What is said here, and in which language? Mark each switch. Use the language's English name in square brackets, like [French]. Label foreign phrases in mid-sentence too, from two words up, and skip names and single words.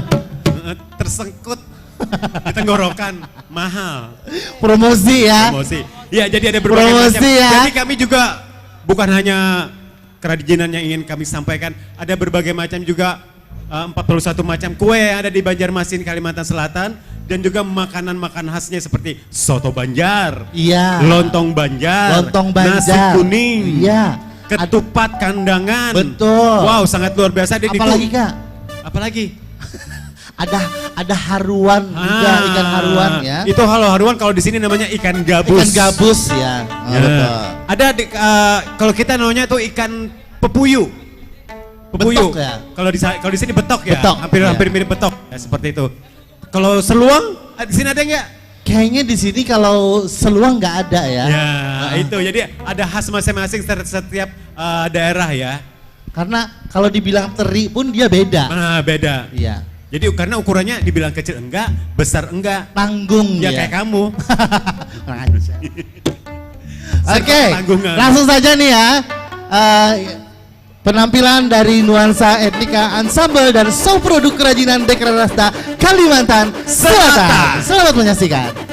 [Indonesian] tersengkut di tenggorokan, mahal. Promosi ya. Promosi. Ya, jadi ada berbagai Promosi macam. ya. Jadi kami juga bukan hanya kerajinan yang ingin kami sampaikan, ada berbagai macam juga 41 macam kue yang ada di Banjarmasin, Kalimantan Selatan, dan juga makanan-makanan khasnya seperti soto Banjar, Iya. lontong Banjar, Lontong Banjar. nasi kuning, Iya. ketupat kandangan. Betul. Wow, sangat luar biasa. Dan Apalagi itu, Kak? apalagi? Ada haruan juga, ikan haruan ya. Itu haruan kalau di sini namanya ikan gabus. Ikan gabus ya. Oh, Ya. betul. Ada kalau kita namanya tuh ikan pepuyu. Pepuyu. Betok ya? Kalau di sini betok ya. Betok, Hampir ya. mirip betok. Ya, seperti itu. Kalau seluang di sini ada nggak? Kayaknya di sini kalau seluang nggak ada ya. Ya, itu. Jadi ada khas masing-masing setiap daerah ya. Karena kalau dibilang teri pun dia beda. Nah, beda. Iya. Jadi karena ukurannya dibilang kecil enggak, besar enggak. Tanggung Ya ya. kayak kamu. Kurang ajar. Oke, Tanggungan. langsung saja nih ya. Penampilan dari nuansa etnika ensemble dan show produk kerajinan Dekranasta Kalimantan Selatan. Selamat menyaksikan.